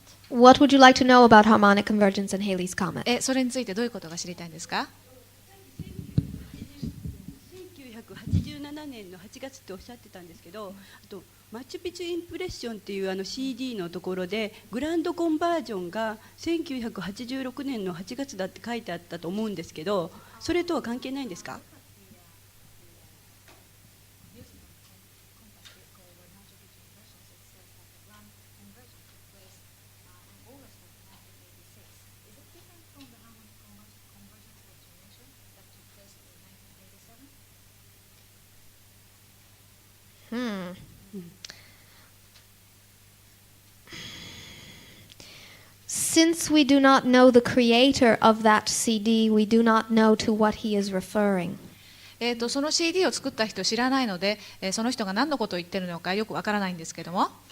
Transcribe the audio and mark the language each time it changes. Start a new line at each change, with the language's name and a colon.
English: What would you like to know about harmonic convergence and Halley's comet?
Japanese: それについてどういうことが知りたいんですか？1987年の8月っておっしゃってたんですけど、あとマチュピチュインプレッションっていうCD のところでグランドコンバージョンが1986年の8月だって書いてあったと思うんですけど、それとは関係ないんですか
English: Since we do not know the creator of that CD, we do not know to what he is referring.
Japanese: その CD を作った人を知らないので、その人が何のことを言ってるのかよくわからないんですけども、